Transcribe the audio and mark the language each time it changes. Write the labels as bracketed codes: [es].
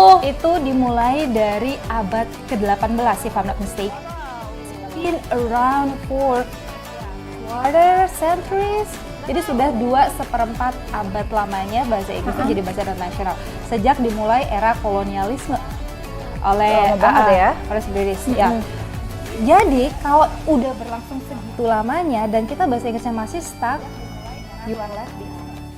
[id] Itu dimulai dari abad ke-18 [en] if I'm not mistaken. Been around for quarter centuries. [id] Jadi sudah 2/4 abad lamanya bahasa Inggris itu jadi bahasa internasional. Sejak dimulai era kolonialisme oleh Lama banget ya. oleh British. Ya. Jadi kalau udah berlangsung segitu lamanya dan kita bahasa Inggrisnya masih stuck, [en] you are left behind.